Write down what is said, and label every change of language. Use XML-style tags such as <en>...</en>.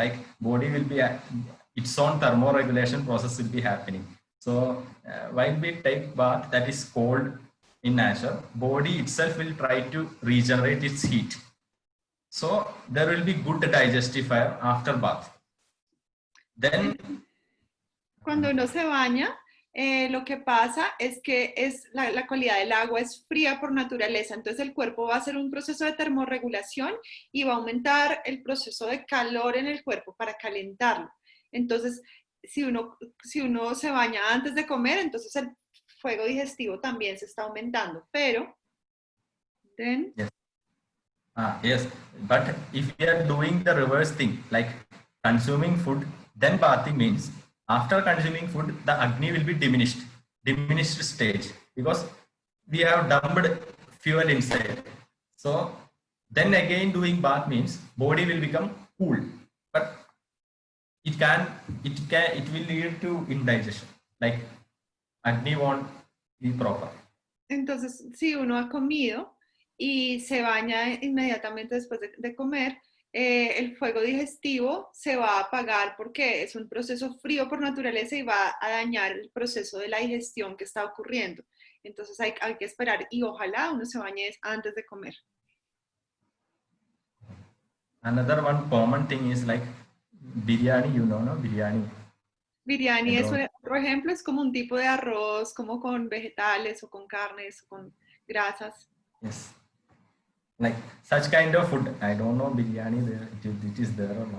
<en>Like body will be its own thermoregulation process will be happening. So while we take bath, that is cold in nature, body itself will try to regenerate its heat. So there will be good digestive fire after bath. Then,</en> <es>cuando uno se baña, lo que pasa es que la calidad del agua es fría por naturaleza, entonces el cuerpo va a hacer un proceso de termorregulación y va a aumentar el proceso de calor en el cuerpo para calentarlo. Entonces, si uno se baña antes de comer, entonces el fuego digestivo también se está aumentando, pero then...</es> <en>Yes. Yes, but if we are doing the reverse thing, like consuming food, then bathing means after consuming food, the Agni will be diminished stage, because we have dumped fuel inside. So then again doing bath means body will become cool, but it will lead to indigestion, like Agni won't be proper.</en> <es>Entonces, si uno ha comido y se baña inmediatamente después de comer, el fuego digestivo se va a apagar porque es un proceso frío por naturaleza y va a dañar el proceso de la digestión que está ocurriendo. Entonces hay que esperar y ojalá uno se bañe antes de comer.</es> <en>Another one common thing is like biryani, you know, no? Biryani.</en> <es>Biryani es otro ejemplo, es como un tipo de arroz, como con vegetales o con carnes o con grasas.</es> <en>Yes. Like such kind of food. I don't know biryani it is there or not.</en>